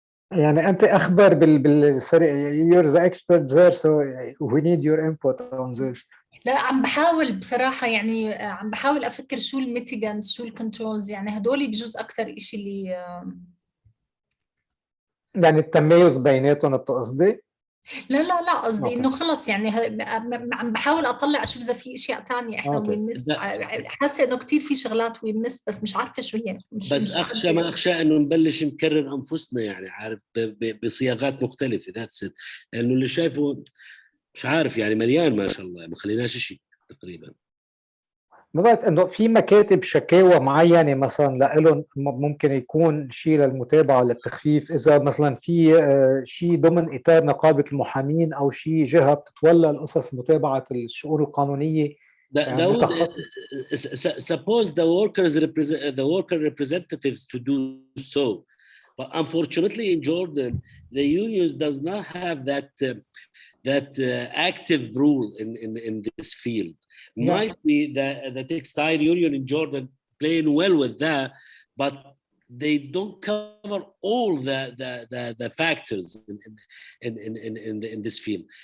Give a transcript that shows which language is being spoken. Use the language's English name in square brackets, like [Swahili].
[Arabic] يعني أنت أخبر [English] sorry, you're the expert there, so we need your input on this. [Arabic] لا عم بحاول بصراحة، يعني عم بحاول أفكر شو الميتيجانز شو الكنترولز، يعني هدول بجوز أكثر إشي اللي يعني التميز بيناتهم بتقصدي؟ لا قصدي إنه خلص يعني عم بحاول أطلع أشوف إذا في أشياء تانية إحنا ويمس، حاسة إنه كتير في شغلات ويمس بس مش عارفة شو هي. بس أخشى ما أخشى إنه نبلش نكرر أنفسنا، يعني عارف بصياغات مختلفة. [English] that's it, [Arabic] لأنه اللي شايفه مش عارف يعني مليان ما شاء الله، ما خليناش شيء تقريبا. ما بعرف انه في مكاتب شكاوى معينه مثلا لهم ممكن يكون شيء للمتابعه للتخفيف، اذا مثلا في شيء ضمن اطار نقابه المحامين او شيء جهه بتتولى القصص متابعه الشؤون القانونيه متخصص. [English] Suppose the worker representatives to do so, but unfortunately in Jordan the unions does not have that active rule in this field. Yeah. Might be the textile union in Jordan playing well with that, but they don't cover all the factors in this field.